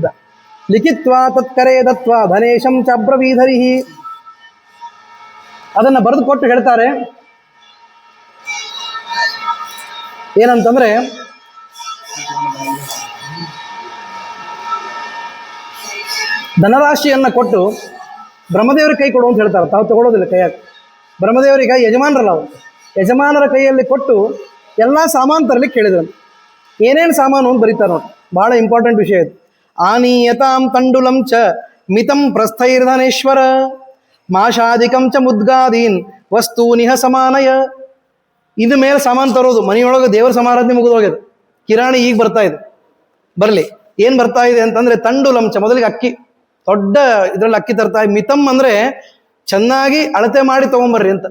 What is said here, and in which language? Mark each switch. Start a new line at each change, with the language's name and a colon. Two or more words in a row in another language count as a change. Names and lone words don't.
Sanskrit: ಲಿಖಿತ್ವಾ ತತ್ಕರೇ ದತ್ವ ಧನೇಶಂ ಚಾಬ್ರವೀಧರಿಹಿ,
Kannada: ಅದನ್ನ ಬರೆದು ಕೊಟ್ಟು ಹೇಳ್ತಾರೆ ಏನಂತಂದ್ರೆ, ಧನರಾಶಿಯನ್ನ ಕೊಟ್ಟು ಬ್ರಹ್ಮದೇವರ ಕೈ ಕೊಡು ಅಂತ ಹೇಳ್ತಾರೆ. ತಾವು ತಗೊಳ್ಳೋದಿಲ್ಲ ಕೈಯಾಗ. ಬ್ರಹ್ಮದೇವರಿಗೆ ಯಜಮಾನರಲ್ಲ ಅವರು, ಯಜಮಾನರ ಕೈಯಲ್ಲಿ ಕೊಟ್ಟು ಎಲ್ಲ ಸಾಮಾನು ತರಲಿಕ್ಕೆ ಕೇಳಿದ್ರು. ಏನೇನು ಸಾಮಾನು ಅಂತ ಬರೀತಾರೆ ನೋಡಿ. ಬಹಳ ಇಂಪಾರ್ಟೆಂಟ್ ವಿಷಯ ಇದು.
Sanskrit: ಆನೀಯತಾಂ ತಂಡುಲಂ ಚ ಮಿತಂ ಪ್ರಸ್ಥೈರ್ಧನೇಶ್ವರ ಮಾಷಾದಿಕಂ ಚ ಮುದ್ಗಾದೀನ್ ವಸ್ತೂನಿಹ ಸಮಾನಯ.
Kannada: ಇದ ಮೇಲೆ ಸಾಮಾನು ತರೋದು, ಮನೆಯೊಳಗೆ ದೇವರ ಸಮಾರಾಧನೆ ಮುಗಿದೋಗ್ಯದ, ಕಿರಾಣಿ ಈಗ ಬರ್ತಾ ಇದೆ. ಬರಲಿ, ಏನು ಬರ್ತಾ ಇದೆ ಅಂತಂದ್ರೆ ತಂಡುಲಂಚ, ಮೊದಲಿಗೆ ಅಕ್ಕಿ, ದೊಡ್ಡ ಇದ್ರಲ್ಲಿ ಅಕ್ಕಿ ತರ್ತಾ ಇದೆ. ಮಿತಂ ಅಂದ್ರೆ ಚೆನ್ನಾಗಿ ಅಳತೆ ಮಾಡಿ ತಗೊಂಬರ್ರಿ ಅಂತ.